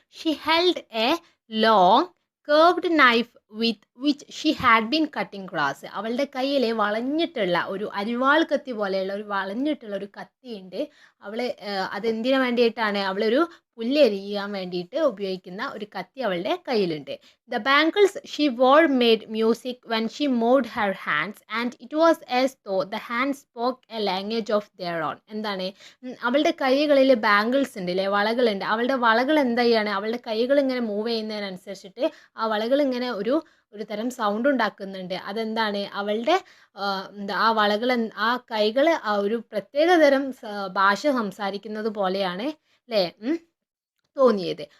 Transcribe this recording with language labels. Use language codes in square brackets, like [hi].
[en] She held a long curved knife with which she had been cutting grass. [ml] അവളുടെ കയ്യിൽ വളഞ്ഞിട്ടുള്ള ഒരു അരിവാൾ കത്തി പോലെയുള്ള ഒരു വളഞ്ഞിട്ടുള്ള ഒരു കത്തിയുണ്ട്. അവൾ അതെന്തിനു വേണ്ടിയിട്ടാണ്? അവളൊരു പുല്ലെരിയാൻ വേണ്ടിയിട്ട് ഉപയോഗിക്കുന്ന ഒരു കത്തി അവളുടെ കയ്യിലുണ്ട്. [en] The bangles she wore made music when she moved her hands, and it was as though the hands spoke a language of their own. [ml] എന്താണ്? അവളുടെ കൈകളിൽ ബാംഗിൾസ് ഉണ്ട് അല്ലേ? വളകളുണ്ട്. അവളുടെ വളകൾ എന്താ ചെയ്യാണ്? അവളുടെ കൈകൾ ഇങ്ങനെ മൂവ് ചെയ്യുന്നതിനനുസരിച്ചിട്ട് ആ വളകൾ ഇങ്ങനെ ഒരു തരം സൗണ്ട് ഉണ്ടാക്കുന്നുണ്ട്. അതെന്താണ്? അവളുടെ ആ വളകൾ ആ കൈകൾ ആ ഒരു പ്രത്യേക തരം ഭാഷ സംസാരിക്കുന്നത് പോലെയാണ് അല്ലേ തോന്നിയത്.